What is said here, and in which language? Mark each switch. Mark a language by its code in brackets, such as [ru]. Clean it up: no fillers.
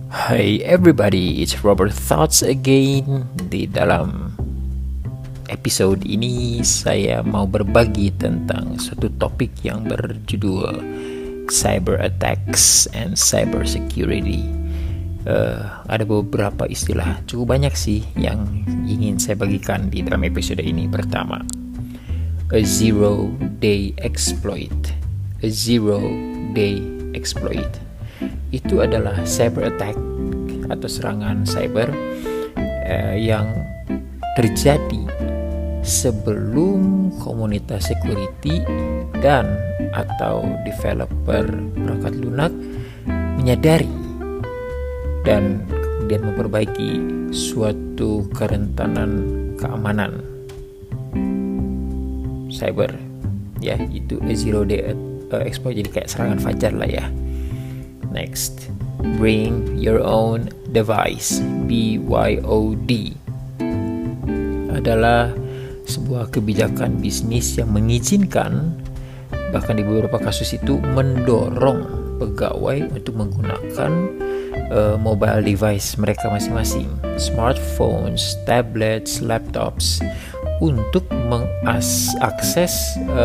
[en] Hey everybody, it's Robert Thoughts again. [id] Di dalam episode ini saya mau berbagi tentang suatu topik yang berjudul Cyber Attacks and Cyber Security. Ada beberapa istilah, cukup banyak sih yang ingin saya bagikan di dalam episode ini. Pertama, a zero-day exploit. A zero-day exploit itu adalah cyber attack atau serangan cyber yang terjadi sebelum komunitas security dan atau developer perangkat lunak menyadari dan kemudian memperbaiki suatu kerentanan keamanan cyber, ya, itu a zero day exploit, jadi kayak serangan fajar lah ya. [en] Next, bring your own device. [id] BYOD adalah sebuah kebijakan bisnis yang mengizinkan, bahkan di beberapa kasus itu mendorong pegawai untuk menggunakan mobile device mereka masing-masing, smartphones, tablets, laptops, untuk mengakses